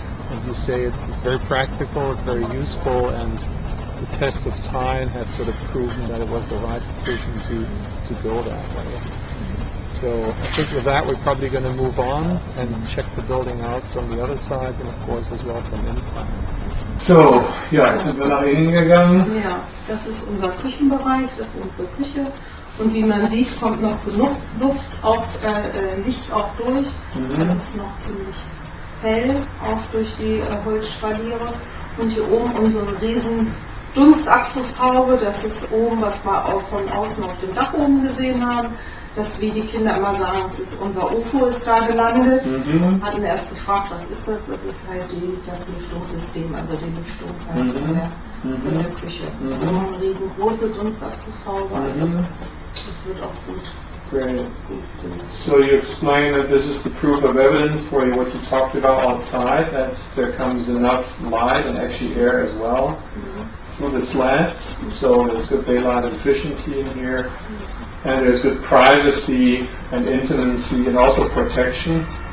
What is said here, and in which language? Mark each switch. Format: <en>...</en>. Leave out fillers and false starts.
<en>And you say it's very practical, it's very useful, and the test of time had sort of proven that it was the right decision to go that way. So I think with that, we're probably going to move on and check the building out from the other sides, and of course as well from inside.</en> <de>So, ja, jetzt sind wir nach innen gegangen. Ja, das ist unser Küchenbereich, das ist unsere Küche. Und wie man sieht, kommt noch genug Luft, auch Licht auch durch. Es ist noch ziemlich hell, auch durch die Holzspaliere. Und hier oben unsere riesen Dunstabzugshaube, das ist oben, was wir auch von außen auf dem Dach oben gesehen haben. Das, wie die Kinder immer sagen, es ist unser UFO ist da gelandet. Hatten erst gefragt, was ist das? Das ist halt das Lüftungssystem, also die Lüftung halt von der Küche. Eine riesengroße Dunstabzugshaube, also das wird auch gut.</de> <en>Great. So you explain that this is the proof of evidence for what you talked about outside, that there comes enough light and actually air as well through the slats, so there's good daylight efficiency in here, and there's good privacy and intimacy and also protection.</en>